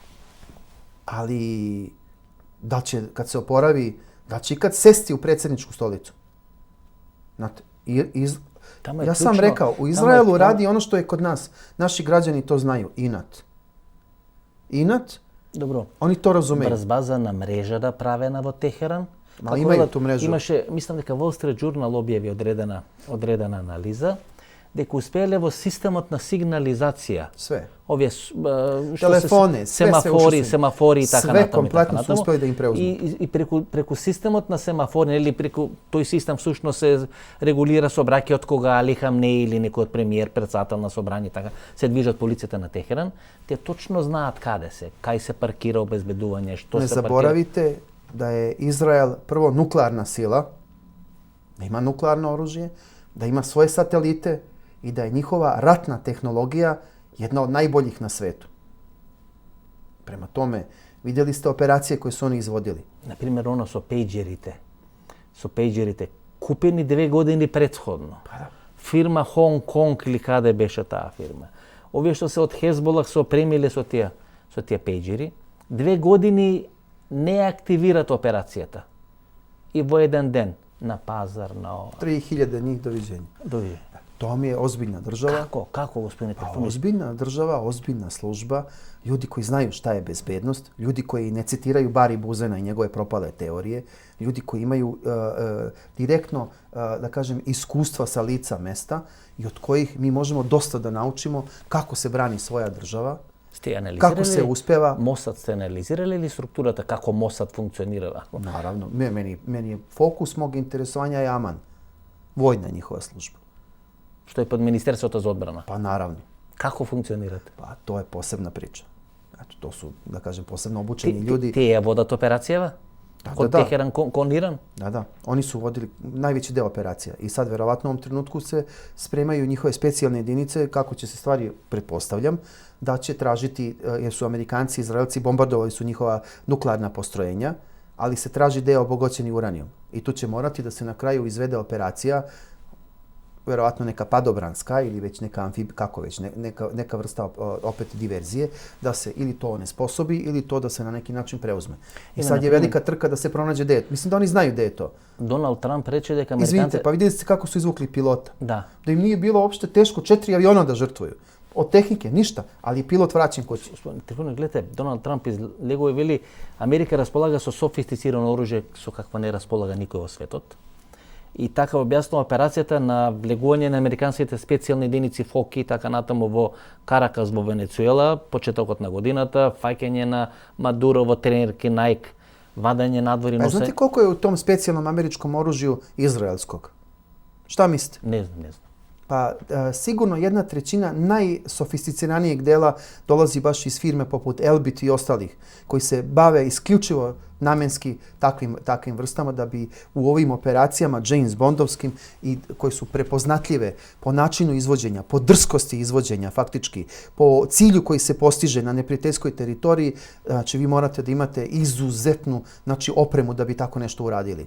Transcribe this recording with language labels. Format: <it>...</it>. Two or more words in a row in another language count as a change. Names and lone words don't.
<sr>Ali da će, kad se oporavi, da će ikad sesti u predsjedničku stolicu. Znate, ja sam rekao, u Izraelu radi ono što je kod nas. Naši građani to znaju, inat. Inat,</sr> <mk>Добро.</mk> <sr>Oni to razumeju.</sr> <mk>Брзбазана мрежа да правена во Техеран.</mk> <sr>Ма имају ту мрежу.</sr> <mk>Имаше, мислам дека Wall Street Journal објави одредена анализа, дека успеале во системот на сигнализација.</mk> <sr>Све.</sr> <mk>Овие</mk> <sr>телефоне,</sr> <mk>семафори и така</mk> <sr>све</sr> <mk>натаму. комплетно се успеали да им преузму. И преку системот на семафори, или преку тој систем всушност се регулира собраќајот кога Али Хамнеи или некој од премиер, председател на собрање, така се движат полицијата на Техеран, те точно знаат каде се, кај се паркира обезбедување, што</mk> <sr>Не</sr> <mk>се паркира.</mk> <sr>заборавите da je Izrael prvo nuklearna sila, da ima nuklearno oružje, da ima svoje satelite i da je njihova ratna tehnologija jedna od najboljih na svetu. Prema tome, vidjeli ste operacije koje su oni izvodili.</sr> <mk>Например, оно со пејџерите. Купени 2 години претходно. Фирма Хонг Конг или каде беше таа фирма. Овие што се од Хезболах се опремиле со тие пејџери, 2 години не активират операцијата. И во еден ден на пазар, на</mk> <sr>3000 njih doviđenja. To mi je ozbiljna država. Kako gospodine Trifunović? Ozbiljna država, ozbiljna služba, ljudi koji znaju šta je bezbednost, ljudi koji ne citiraju Bari Buzena i njegove propale teorije, ljudi koji imaju direktno, da kažem, iskustva sa lica mesta i od kojih mi možemo dosta da naučimo kako se brani svoja država. Kako se uspeva?</sr> <mk>Мосад сте анализирали или структурата како Мосад функционира?</mk> <sr>Naravno. Meni je fokus mog interesovanja je Aman. Vojna njihova služba.</sr> <mk>Што е под Министерството за одбрана?</mk> <sr>Pa naravno. Kako funkcionirate? Pa to je posebna priča. Eto, to su, da kažem, posebno obučeni ljudi.</sr> <mk>Те ја водат операцијава? Кон Техеран, кон Иран?</mk> <sr>Da. Oni su vodili najveći deo operacija. I sad, verovatno, u ovom trenutku se spremaju njihove specijalne jedinice, kako će se stvari, pretpostavljam, da će tražiti, jer su Amerikanci i Izraelci bombardovali su njihova nuklearna postrojenja, ali se traži deo obogoćeni uranijom. I tu će morati da se na kraju izvede operacija, verovatno neka padobranska ili već neka neka vrsta opet diverzije, da se ili to onesposobi ili to da se na neki način preuzme. I sad je velika trka da se pronađe gde je. Mislim da oni znaju gde je to. Donald Trump reče</sr> <mk>дека Американци...</mk> <sr>Izvinite, pa vidjeli ste kako su izvukli pilota. Da. Da im nije bilo uopšte teško 4 aviona da žrtvuju. Od tehnike ništa, ali je pilot vraćen kući.</sr> <mk>Трифуновиć, гледате, Доналд Трамп излегува и вели Америка располага со софистицирано оружје со какво не располага никој во светот. и така објаснува операцијата на влегување на американските специјални единици ФОКИ и така натаму во Каракас во Венецуела, почетокот на годината, фаќање на Мадуро во тренерки Најк, вадање надвори.</mk> <sr>Знаете колко е у том специјалном америчком оружју израелскog? Šta mislite?</sr> <mk>Не знам.</mk> <sr>Pa sigurno 1/3 najsofisticiranijeg dela dolazi baš iz firme poput Elbit i ostalih, koji se bave isključivo namenski takvim vrstama da bi u ovim operacijama James Bondovskim i koji su prepoznatljive po načinu izvođenja, po drskosti izvođenja faktički, po cilju koji se postiže na neprijateljskoj teritoriji, znači vi morate da imate izuzetnu opremu da bi tako nešto uradili.</sr>